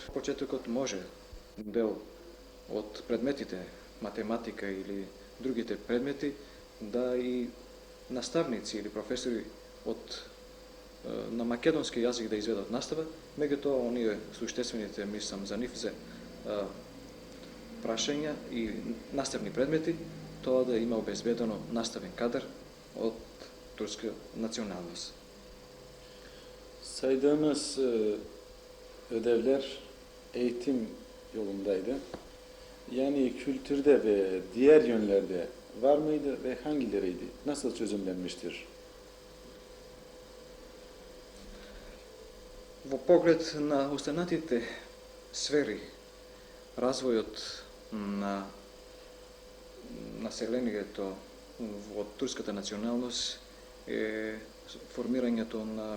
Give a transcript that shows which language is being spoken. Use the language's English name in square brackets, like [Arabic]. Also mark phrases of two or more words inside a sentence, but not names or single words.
[Macedonian] Почетокот може дел од предметите математика или другите предмети да и наставници или професори на македонски јазик да изведат настава, меѓутоа оние суштествените, мислам, за нив за прашања и наставни предмети, тоа да има обезбедено наставен кадар од турска nacionalnost. [Turkish] Saydığınız ödevler eğitim yolundaydı. Yani kültürde ve diğer yönlerde var mıydı ve hangileriydi? Nasıl çözümlenmiştir? [Macedonian] Во поглед на останатите сфери, развојот на населението во турската националност е формирањето на